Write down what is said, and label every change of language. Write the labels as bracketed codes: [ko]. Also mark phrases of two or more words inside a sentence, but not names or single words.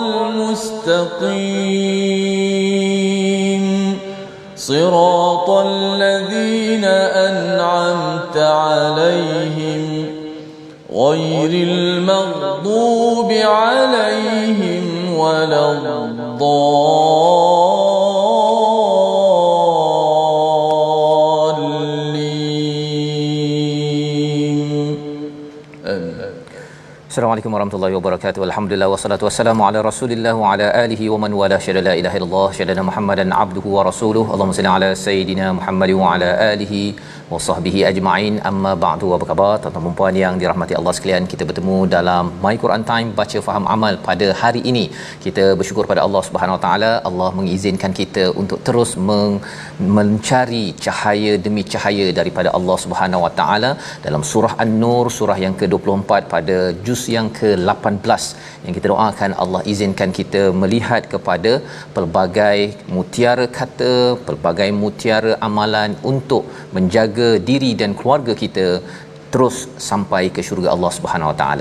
[ar] المستقيم صراط الذين أنعمت عليهم غير المغضوب عليهم ولا الضالين. السلام عليكم ورحمة الله وبركاته. الحمد لله والصلاة والسلام على رسول الله وعلى آله ومن والاه أشهد لا إله إلا الله أشهد محمدا عبده ورسوله. اللهم صل على سيدنا محمد وعلى آله وصحبه أجمعين. أما بعد. [ms] Apa khabar tuan-tuan dan puan yang dirahmati Allah sekalian? Kita bertemu dalam My Quran Time baca faham amal pada hari ini. Kita bersyukur pada Allah [ar] سبحانه وتعالى. [ms] Allah mengizinkan kita untuk terus mencari cahaya demi cahaya daripada Allah [ar] سبحانه وتعالى [ms] dalam surah An-Nur, surah yang ke-24 pada juz yang ke-18 yang kita doakan Allah izinkan kita melihat kepada pelbagai mutiara kata, pelbagai mutiara amalan untuk menjaga diri dan keluarga kita terus sampai ke syurga Allah Subhanahu Wa Taala.